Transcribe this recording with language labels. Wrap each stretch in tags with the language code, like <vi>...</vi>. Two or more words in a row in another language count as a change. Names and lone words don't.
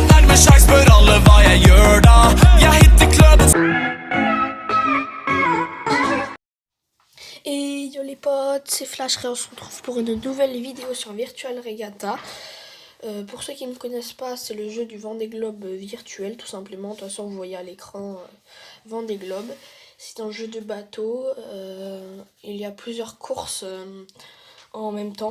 <no>Samme sjans spør alle hva jeg gjør da. Jeg hitter klubben.</no> <fr>Et yo les potes, c'est Flash et on se retrouve pour une nouvelle vidéo sur Virtual Regatta. Pour ceux qui ne connaissent pas, c'est le jeu du Vendée Globe virtuel tout simplement. De toute façon vous voyez à l'écran Vendée Globe. C'est un jeu de bateau, il y a plusieurs courses en même temps.</fr>